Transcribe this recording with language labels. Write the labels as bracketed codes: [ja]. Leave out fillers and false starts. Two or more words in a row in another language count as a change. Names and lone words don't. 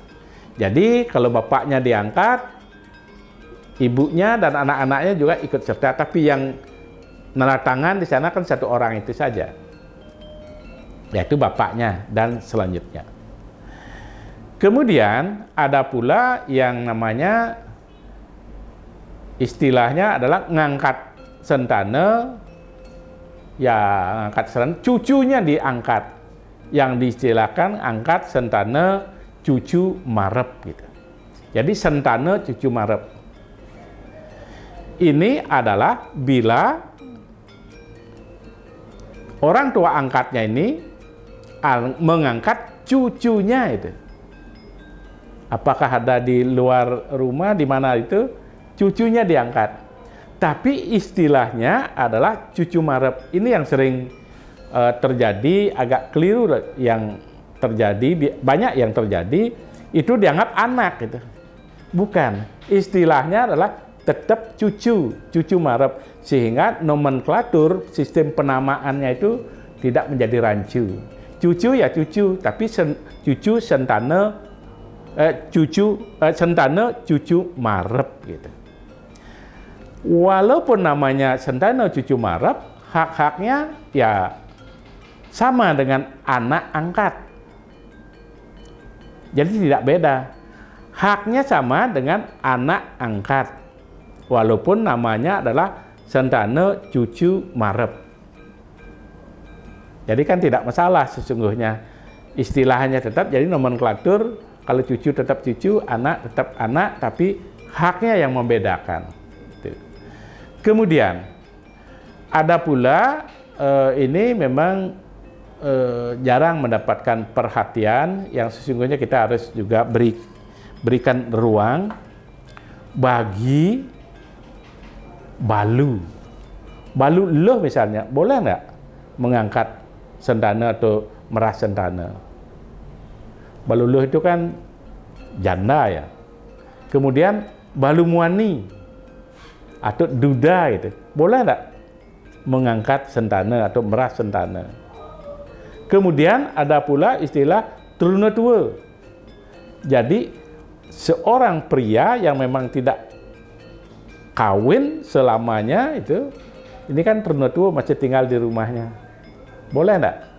[id] Jadi kalau bapaknya diangkat, ibunya dan anak-anaknya juga ikut serta, tapi yang nanda tangan di sana kan satu orang itu saja, yaitu bapaknya dan selanjutnya. Kemudian ada pula yang namanya istilahnya adalah [ban] ngangkat sentana, [id] ya [ban] ngangkat sentana, [id] cucunya diangkat, yang diistilahkan angkat [ban] sentana cucu marep [id] gitu. Jadi [ban] sentana cucu marep [id] ini adalah bila orang tua angkatnya ini mengangkat cucunya itu. Apakah ada di luar rumah, di mana itu cucunya diangkat. Tapi istilahnya adalah [ban] cucu marep. [id] Ini yang sering terjadi, agak keliru yang terjadi, banyak yang terjadi itu dianggap anak gitu. Bukan, istilahnya adalah tetap [ban] cucu marep, [id] sehingga nomenklatur sistem penamaannya itu tidak menjadi rancu. Cucu ya cucu, tapi cucu [ban] sentana sentana cucu marep [id] gitu. Walaupun namanya [ban] sentana cucu marep, [id] hak-haknya ya sama dengan anak angkat. Jadi tidak beda. Haknya sama dengan anak angkat, walaupun namanya adalah [ban] sentana cucu marep. [id] Jadi kan tidak masalah sesungguhnya. Istilahnya tetap, jadi nomenklatur, kalau cucu tetap cucu, anak tetap anak, tapi haknya yang membedakan. Kemudian ada pula ini memang jarang mendapatkan perhatian yang sesungguhnya kita harus juga berikan ruang bagi [ban] balu loh [id] misalnya, boleh nggak mengangkat sentana atau [ban] meras sentana? Balu loh [id] itu kan janda ya. Kemudian [ban] balu muani [id] atau duda gitu, boleh nggak mengangkat sentana atau [ban] meras sentana? [id] Kemudian ada pula istilah [ban] truna tua. [id] Jadi seorang pria yang memang tidak kawin selamanya itu, ini kan [ban] truna tua [id] masih tinggal di rumahnya, boleh enggak?